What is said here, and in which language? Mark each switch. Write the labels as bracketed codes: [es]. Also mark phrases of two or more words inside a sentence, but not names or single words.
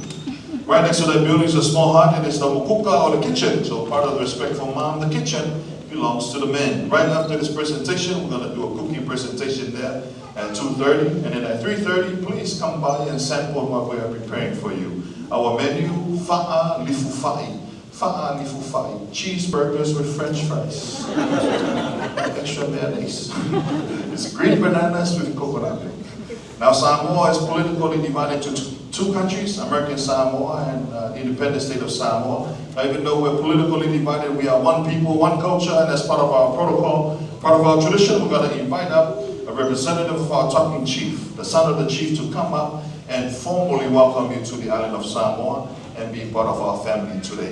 [en] Right next to that building is a small hut, and it's the mukuka or the kitchen. So part of the respect for mom, the kitchen belongs to the men. Right after this presentation, we're going to do a cooking presentation there at 2:30. And then at 3:30, please come by and sample what we are preparing for you. Our menu, [sm] fa'a lifufai. Fa'a lifufai. [en] Cheeseburgers with French fries. Extra mayonnaise. It's green bananas with coconut milk. Now Samoa is politically divided into two countries, American Samoa and the independent state of Samoa. Now, even though we're politically divided, we are one people, one culture, and as part of our protocol, part of our tradition, we're going to invite up a representative of our talking chief, the son of the chief, to come up and formally welcome you to the island of Samoa and be part of our family today.